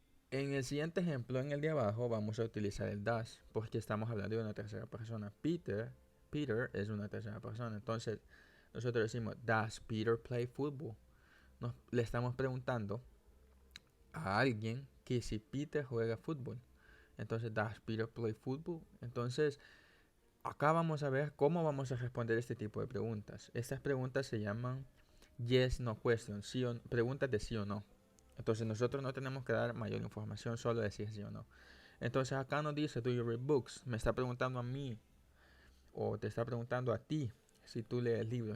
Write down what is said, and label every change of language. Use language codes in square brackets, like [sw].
[es] En el siguiente ejemplo, en el de abajo, vamos a utilizar el does, porque estamos hablando de una tercera persona. Peter es una tercera persona. Entonces, nosotros decimos, [en] does Peter play football? [es] Le estamos preguntando a alguien que si Peter juega fútbol. Entonces, [en] does Peter play football? [es] Entonces, acá vamos a ver cómo vamos a responder este tipo de preguntas. Estas preguntas se llaman [en] yes, no questions, [es] preguntas de sí o no. Entonces nosotros no tenemos que dar mayor información, solo decir sí o no. Entonces acá nos dice, [en] do you read books? [es] Me está preguntando a mí o te está preguntando a ti si tú lees libros.